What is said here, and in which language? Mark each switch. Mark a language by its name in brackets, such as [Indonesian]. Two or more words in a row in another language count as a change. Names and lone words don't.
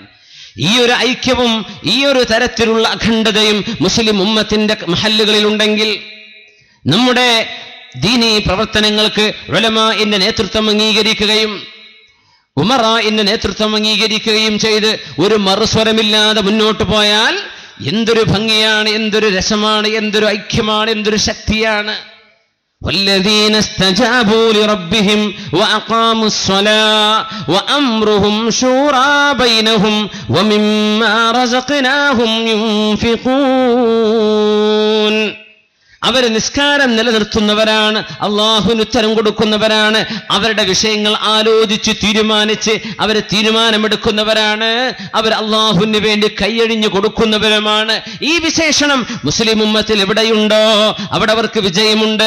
[Malayalam] ഈ ഒരു ഐക്യവും ഈ ഒരു തരത്തിലുള്ള അഖണ്ഡതയും മുസ്ലിം ഉമ്മത്തിന്റെ മഹല്ലുകളിൽ ഉണ്ടെങ്കിൽ നമ്മുടെ ദീനീ പ്രവർത്തനങ്ങൾക്ക് ഉലമാഇന്റെ നേതൃത്വം അംഗീകരിക്കുകയും ഉമറാഇന്റെ നേതൃത്വം അംഗീകരിക്കുകയും ചെയ്ത് ഒരു മറുസ്വരമില്ലാതെ മുന്നോട്ട് പോയാൽ എന്തൊരു ഭംഗിയാണ്, എന്തൊരു രസമാണ്, എന്തൊരു ഐക്യമാണ്, എന്തൊരു ശക്തിയാണ്. [Arabic] والذين استجابوا لربهم وأقاموا الصلاة وأمرهم شورى بينهم ومما رزقناهم ينفقون. [Malayalam] അവര് നിസ്കാരം നിലനിർത്തുന്നവരാണ്, അള്ളാഹുവിന് ഉത്തരം കൊടുക്കുന്നവരാണ്, അവരുടെ വിഷയങ്ങൾ ആലോചിച്ച് തീരുമാനിച്ച് അവര് തീരുമാനമെടുക്കുന്നവരാണ്, അവർ അള്ളാഹുവിന് വേണ്ടി കൈയഴിഞ്ഞു കൊടുക്കുന്നവരുമാണ്. ഈ വിശേഷണം മുസ്ലിം ഉമ്മത്തിൽ എവിടെയുണ്ടോ അവിടെ അവർക്ക് വിജയമുണ്ട്.